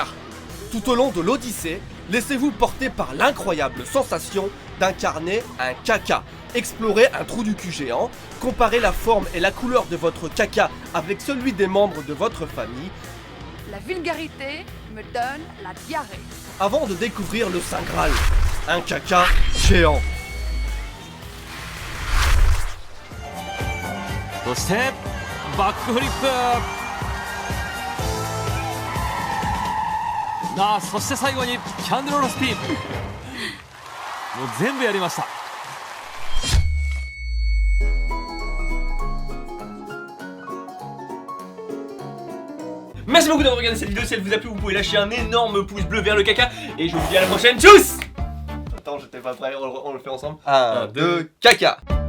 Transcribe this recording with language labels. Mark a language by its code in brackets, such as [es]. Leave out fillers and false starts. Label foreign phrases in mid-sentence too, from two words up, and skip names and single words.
[fr] Tout au long de l'Odyssée, laissez-vous porter par l'incroyable sensation d'incarner un caca. Explorez un trou du cul géant, comparez la forme et la couleur de votre caca avec celui des membres de votre famille, La vulgarité me donne la diarrhée. avant de découvrir le Saint Graal, un caca géant. [ja] そしてバックフリップ。そして最後にキャンドルロールスピン。もう全部やりました。 [fr] Merci beaucoup d'avoir regardé cette vidéo. Si elle vous a plu, vous pouvez lâcher un énorme pouce bleu vers le caca. Et je vous dis à la prochaine. [de] Tchuss! [fr] Attends, j'étais pas prêt, on le fait ensemble. 1, 2, caca.